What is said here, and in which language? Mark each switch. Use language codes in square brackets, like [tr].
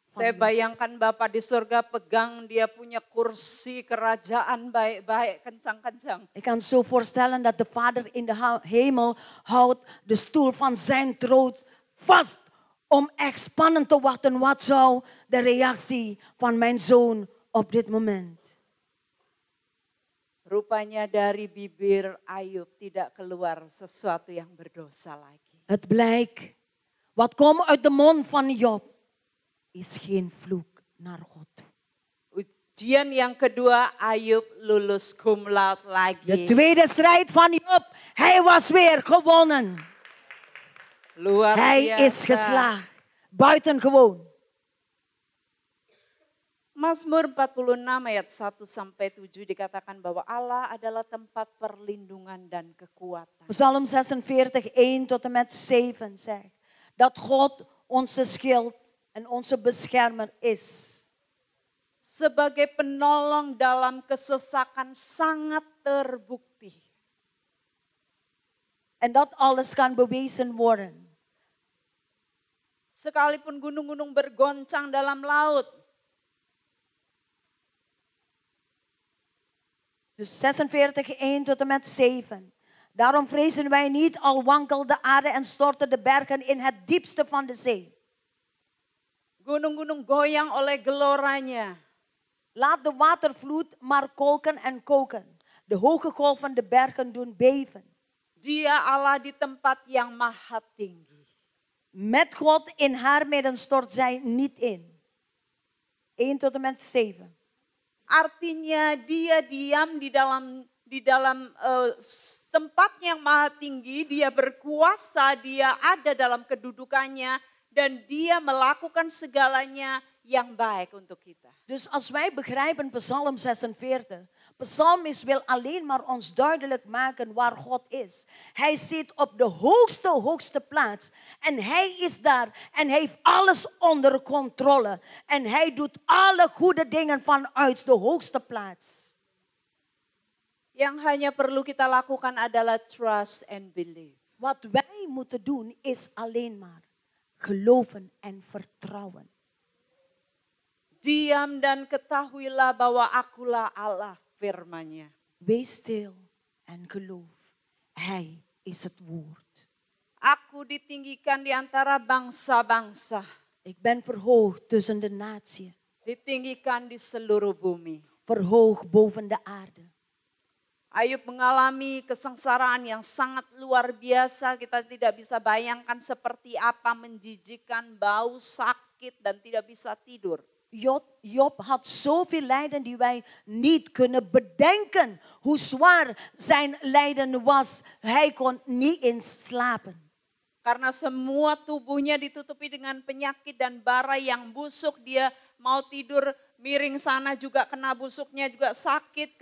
[id] Saya bayangkan Bapa di surga pegang dia punya kursi kerajaan baik-baik, kencang-kencang. [nl] Ik kan zo voorstellen dat de Vader in de hemel houdt de stoel van zijn troon vast om echt spannend te wachten. Wat zou de reactie van mijn zoon op dit moment? [id] Rupanya dari bibir Ayub tidak keluar sesuatu yang berdosa lagi. [nl] Het blijkt, wat komt uit de mond van Job, is geen vloek naar God toe. [id] Ujian yang kedua, Ayub lulus cum laude lagi. [nl] De tweede strijd van Job, hij was weer gewonnen. [id] Luar [nl] Hij [id] biasa. [nl] is geslaagd. Buitengewoon. [id] Mazmur 46 ayat 1 sampai 7 dikatakan bahwa Allah adalah tempat perlindungan dan kekuatan. [nl] Psalm 46, 1 tot en met 7 zegt dat God onze schild en onze beschermer is. [id] Sebagai penolong dalam kesesakan sangat terbukti. [nl] En dat alles kan bewezen worden. [id] Sekalipun gunung-gunung bergoncang dalam laut. [nl] Dus 46, 1 tot en met 7. Daarom vrezen wij niet, al wankelt de aarde en storten de bergen in het diepste van de zee. [id] Gunung-gunung goyang oleh geloranya. [nl] Laat de watervloed maar kolken en koken. De hoge golven de bergen doen beven. [id] Dia Allah di tempat yang maha tinggi. [nl] Met God in haar midden stort zij niet in. 1 tot en met 7. [id] Artinya dia diam di dalam tempat yang maha tinggi, dia berkuasa, dia ada dalam kedudukannya dan dia melakukan segalanya yang baik untuk kita. [nl] Dus als wij begrijpen Psalm 46, Psalmist wil alleen maar ons duidelijk maken waar God is. Hij zit op de hoogste plaats en hij is daar en hij heeft alles onder controle. En hij doet alle goede dingen vanuit de hoogste plaats. [id] Yang hanya perlu kita lakukan adalah [en] trust and believe. [nl] Wat wij moeten doen is alleen maar geloven en vertrouwen. [id] Diam dan ketahuilah bahwa akulah Allah, firman-Nya. [nl] Wees stil en geloof. Hij is het woord. [id] Aku ditinggikan di antara bangsa-bangsa. [nl] Ik ben verhoogd tussen de naties. [id] Ditinggikan di seluruh bumi. [nl] Verhoogd boven de aarde. [id] Ayub mengalami kesengsaraan yang sangat luar biasa. Kita tidak bisa bayangkan seperti apa, menjijikkan, bau, sakit dan tidak bisa tidur. [nl] Job had zoveel lijden die wij niet kunnen bedenken. Hoe zwaar zijn lijden was. Hij kon niet eens slapen. [id] Karena semua tubuhnya ditutupi dengan penyakit dan bara yang busuk. Dia mau tidur miring sana juga kena busuknya juga sakit.